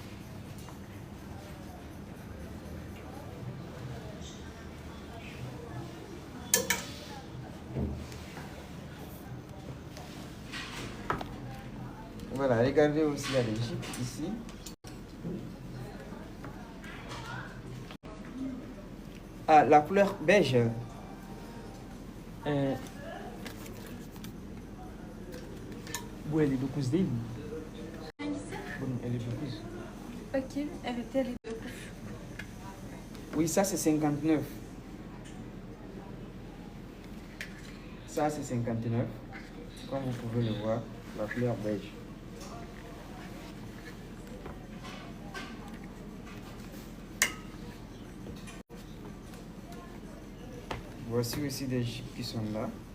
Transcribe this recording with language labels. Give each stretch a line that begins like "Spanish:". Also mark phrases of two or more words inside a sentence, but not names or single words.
French: Voilà, regardez aussi, il y a des jupes ici. Ah, la couleur beige.
Turkish: Bu 59 değil mi? Hangisi? Bunun 59. Bakayım. Evet 59.
French: Oui, ça c'est 59. Ça c'est 59. Comme vous pouvez le voir, la couleur beige. Voici aussi des jupes qui sont là.